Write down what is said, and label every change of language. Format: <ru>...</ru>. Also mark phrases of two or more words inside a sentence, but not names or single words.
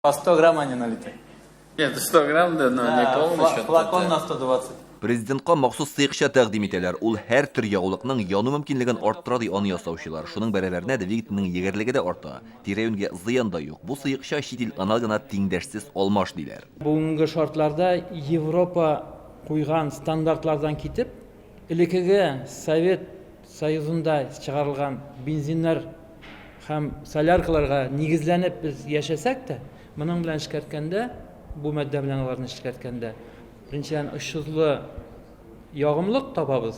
<ru>По 100 грамм они налиты. Нет, 100 грамм, да, но не полностью. Флакон на 120.</ru> <tt>Президентка махсус сыйкча тәкъдим итәләр. Ул һәр төр ягулыкның яну мөмкинлеген арттыра ди аны ясаучылар. Шуның бәрабәренә двигательнең егәрлеге дә арта. Тирәюнгә зыян да юк. Бу сыйкча чит ил аналогына тиңдәшсез алмаш диләр. Бүгенге шартларда Европа куйган стандартлардан китеп, элекеге Совет Союзында чыгарылган бензиннар һәм соляркаларга нигезләнеп без яшәсәк тә, моның белән эшкәрткәндә, бу матдә белән аларны эшкәрткәндә, беренчедән очсызлы ягымлык табабыз.</tt>